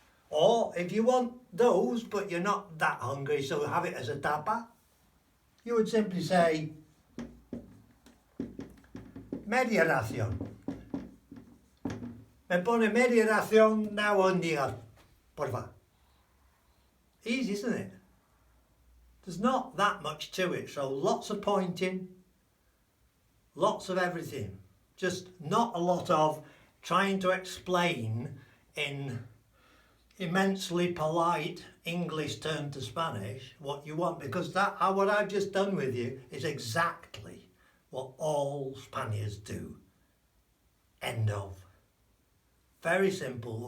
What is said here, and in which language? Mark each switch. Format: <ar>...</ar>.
<en>Or if you want those but you're not that hungry, so have it as a tapa, you would simply say media ración.</en> <es>Me pone media ración de albóndigas, porfa.</es> <en>Easy, isn't it? There's not that much to it, so lots of pointing, lots of everything. Just not a lot of trying to explain in immensely polite English turned to Spanish what you want, because what I've just done with you is exactly what all Spaniards do. End of. Very simple.</en>